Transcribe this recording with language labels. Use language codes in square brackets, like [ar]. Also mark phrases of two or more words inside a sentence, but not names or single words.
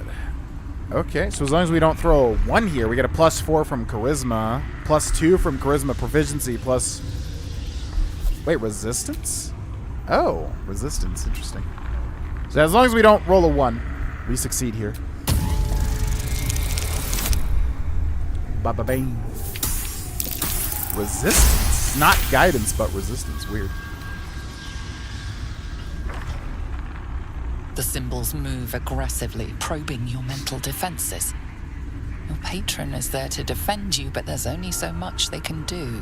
[en] Okay, so as long as we don't throw a 1 here, we get a +4 from charisma, +2 from charisma proficiency, plus... Wait, resistance? Oh, resistance. Interesting. So as long as we don't roll a 1, we succeed here. Ba-ba-bang. Resistance. Not guidance, but resistance. Weird. The symbols move aggressively, probing your mental defenses. Your patron is there to defend you, but there's only so much they can do.